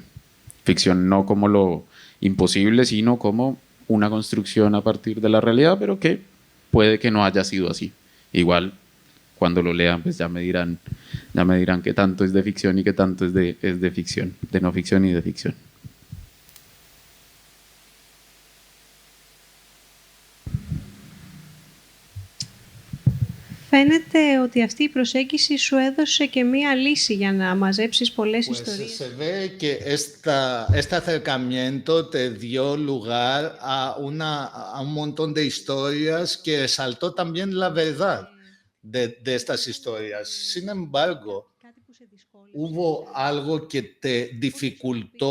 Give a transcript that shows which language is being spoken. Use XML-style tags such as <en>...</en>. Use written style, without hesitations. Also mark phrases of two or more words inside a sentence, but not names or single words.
<es>Ficción no como lo imposible, sino como una construcción a partir de la realidad, pero que puede que no haya sido así. Igual, cuando lo lean, pues ya me dirán qué tanto es de ficción y qué tanto es de ficción, de no ficción y de ficción.</es> <el>Φαίνεται ότι αυτή η προσέγγιση σου έδωσε και μία λύση για να μαζέψεις πολλές</el> <es>Pues</es> <el>ιστορίες.</el> <es>se ve que este acercamiento te dio lugar a un montón de historias que resaltó también la verdad de estas historias. Sin embargo, hubo algo que te dificultó.</es>